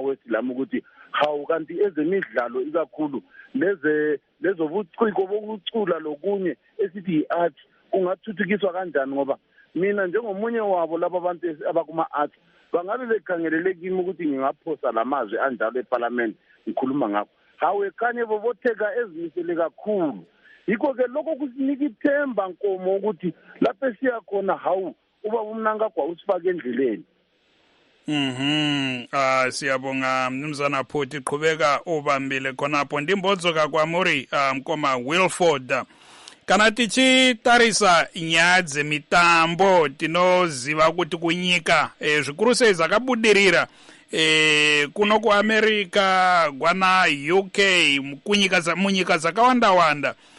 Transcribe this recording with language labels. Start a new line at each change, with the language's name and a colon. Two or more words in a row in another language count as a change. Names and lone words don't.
North Ndebele: wethu lami ukuthi hawu kanti ezemidlalo ikakhulu lezobuciko bokucula lokunye esithi yi-art kungathuthukiswa kanjani ngoba mina njengomunye wabo laba abantu abakuma-art bangabe bekhangelele kimi ukuthi ngingaphosa lamazwi anjalo eParliament ngikhuluma ngakho hawu ekhanye bobotheka ezimisele kakhulu yikho-ke lokho kusinika ithemba nkomo ukuthi lapho esiya khona hawu ubaba uMnangagwa usifake endleleni. Siyabonga mnumzana Phuti qhubeka ubambile khonapho
Shona: ndimbodzoka kwamuri mkoma Wilford kana tichitarisa nyaya dzemitambo tinoziva kuti kunyika zvikuru sei zvakabudirira kuno kuAmerica kwana UK munyika dzakawanda